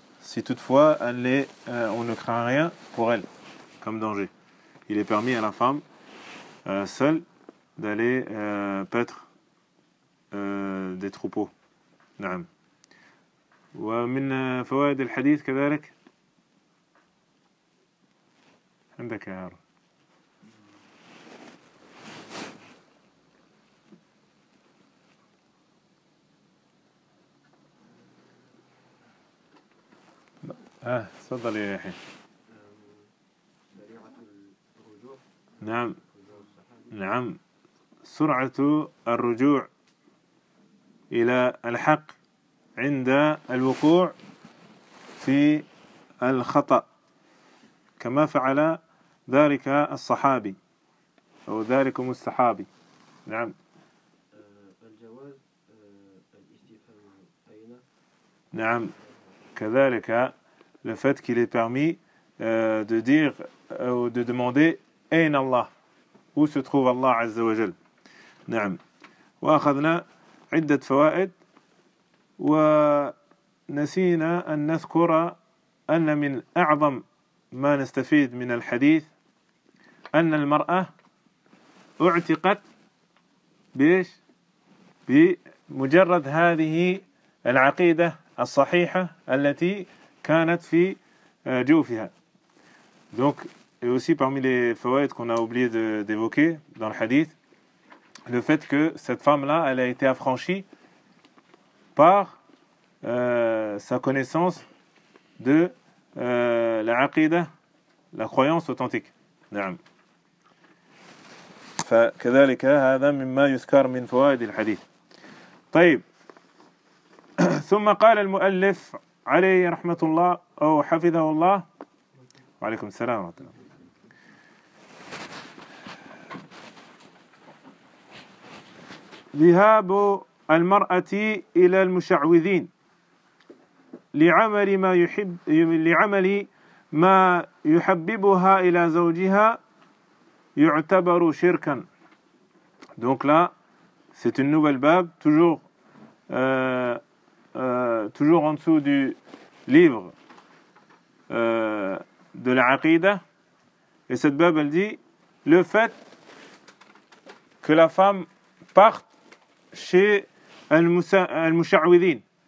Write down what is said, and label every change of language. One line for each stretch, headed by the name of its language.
French: Si toutefois elle est, on ne craint rien pour elle comme danger. Il est permis à la femme seule d'aller paître des troupeaux.
Arabic: نعم. ومن فوائد الحديث كذلك عندك يا هارون. تفضل يا يحيى. نعم نعم. سرعة الرجوع إلى الحق عند الوقوع في الخطأ كما فعل ذلك الصحابي أو ذلكم الصحابي. نعم. الجواز الاستفهام أين. نعم.
French: كذلك le fait qu'il est permis de dire ou de demander Ayn Allah, où se trouve Allah Azza wa Jal.
Arabic: نعم. واخذنا عدة فوائد ونسينا أن نذكر أن من أعظم ما نستفيد من الحديث أن المرأة اعتقت بإيش؟ بمجرد هذه العقيدة الصحيحة التي كانت في جوفها.
French: Donc, et aussi parmi les fawaïd qu'on a oublié d'évoquer dans le hadith, le fait que cette femme-là, elle a été affranchie par sa connaissance de la aqida, la croyance authentique.
Arabic: نعم. فكذلك هذا مما يذكر من فوائد الحديث. طيب. ثم قال المؤلف عليه رحمة الله أو حفظه الله وعليكم السلام ورحمة الله. ذهاب المرأة إلى المشعوذين لعمل ما يحب لعمل ما يحببها إلى زوجها يعتبر شركا.
French: Donc là, c'est une nouvelle bab, toujours en dessous du livre de la Aqida. Et cette bab, elle dit, le fait que la femme parte chez al-musha'widin.